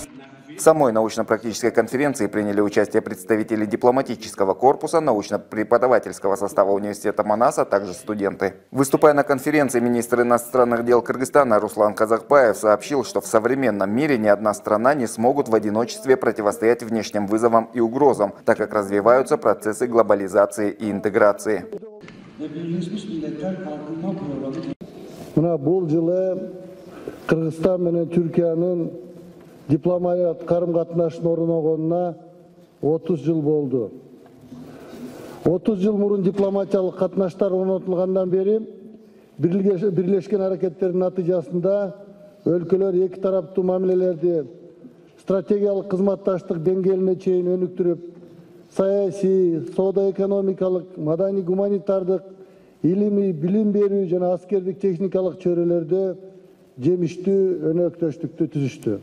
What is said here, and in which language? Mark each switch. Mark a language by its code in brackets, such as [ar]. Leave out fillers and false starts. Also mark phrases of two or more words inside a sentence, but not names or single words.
[ru] В самой научно-практической конференции приняли участие представители дипломатического корпуса, научно-преподавательского состава университета Манас, а также студенты. Выступая на конференции, министр иностранных дел Кыргызстана Руслан Казакбаев сообщил, что в современном мире ни одна страна не смогут в одиночестве противостоять внешним вызовам и угрозам, так как развиваются процессы глобализации и интеграции. [ky] Дипломатиялык карым-катнаштын орногонуна 30 жыл болду. 30 жыл мурун дипломатиялык катнаштар орнотулгандан бери бирлешкен аракеттердин натыйжасында өлкөлөр эки тараптуу мамилелерди стратегиялык кызматташтык деңгээлине чейин өнүктүрүп, саясий, соода-экономикалык, маданий-гуманитардык, илимий, билим берүү жана аскердик техникалык чөйрөлөрдө жемиштүү өнөктөштүктү түзүштү.